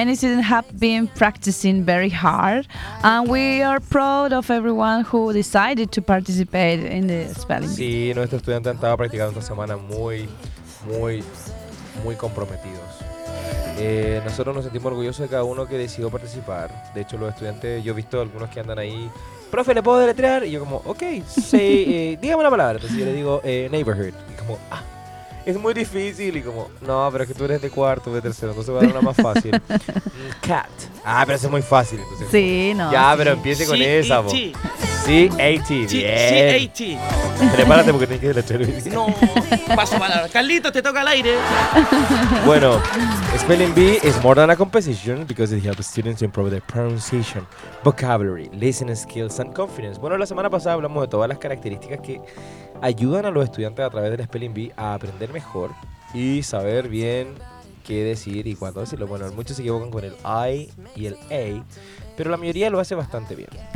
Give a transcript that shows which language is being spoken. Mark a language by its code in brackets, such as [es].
[en] Many students have been practicing very hard, and we are proud of everyone who decided to participate in the spelling bee. [es] Sí, nuestros estudiantes han estado practicando esta semana muy, muy, muy comprometidos. Nosotros nos sentimos orgullosos de cada uno que decidió participar. De hecho, los estudiantes, yo he visto algunos que andan ahí. Profe, ¿le puedo deletrear? Y yo como, [en] ok, say, [es] dígame una palabra. Entonces yo le digo, neighborhood. Y como, es muy difícil. Y como, no, pero es que tú eres de cuarto, de tercero. Entonces voy a dar una más fácil. Cat. Pero eso es muy fácil. Entonces, sí, como, no. Ya, sí. Pero empiece con esa, po. C-A-T. C-A-T. Prepárate porque tienes que deletrear. No, paso palabra. Carlitos, te toca el aire. Bueno, [en] Spelling Bee is more than a competition because it helps students to improve their pronunciation, vocabulary, listening skills, and confidence. [es] Bueno, la semana pasada hablamos de todas las características que ayudan a los estudiantes a través del Spelling Bee a aprender mejor y saber bien qué decir y cuándo decirlo. Bueno, muchos se equivocan con el I y el A, pero la mayoría lo hace bastante bien.